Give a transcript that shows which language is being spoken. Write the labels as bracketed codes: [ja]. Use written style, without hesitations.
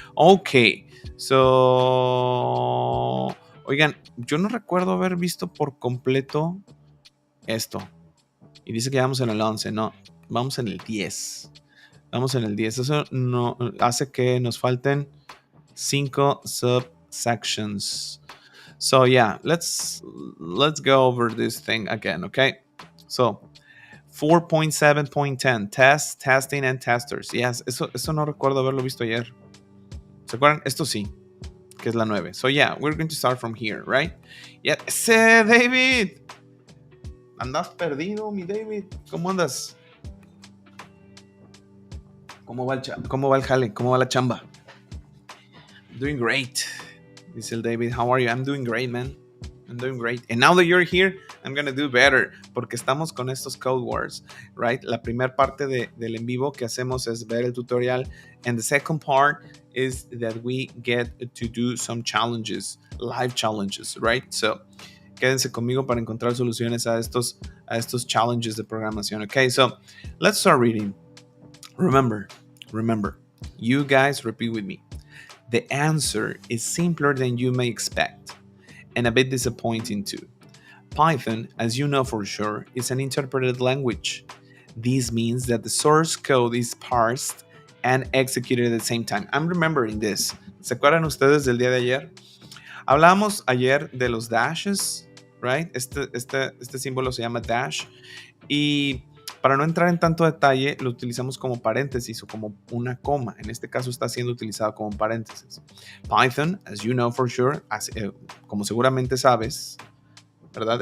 [es] Okay, so... Oigan, yo no recuerdo haber visto por completo esto. Y dice que vamos en el 11, no, vamos en el 10. Eso no hace que nos falten 5 subsections. [en] So yeah, let's go over this thing again, okay? So 4.7.10, test, testing and testers. [es] Yes, eso no recuerdo haberlo visto ayer. ¿Se acuerdan? Esto sí, que es la 9. [en] So yeah, we're going to start from here, right? [es] Yeah, David. ¿Andas perdido, mi David? ¿Cómo andas? ¿Cómo va el jale? ¿Cómo va la chamba? [en] Doing great. [es] Dice el David, [en] how are you? I'm doing great, man. I'm doing great. And now that you're here, I'm gonna do better. [es] Porque estamos con estos code words, right? La primera parte del en vivo que hacemos es ver el tutorial. [en] And the second part is that we get to do some challenges, live challenges, right? [es] So, quédense conmigo para encontrar soluciones a estos challenges de programación. [en] Okay, so let's start reading. Remember, you guys repeat with me. The answer is simpler than you may expect, and a bit disappointing too. Python, as you know for sure, is an interpreted language. This means that the source code is parsed and executed at the same time. I'm remembering this. [es] ¿Se acuerdan ustedes del día de ayer? Hablamos ayer de los dashes, right? Este símbolo se llama dash. Y para no entrar en tanto detalle, lo utilizamos como paréntesis o como una coma. En este caso está siendo utilizado como paréntesis. Python, [en] as you know for sure, [es] como seguramente sabes, ¿verdad?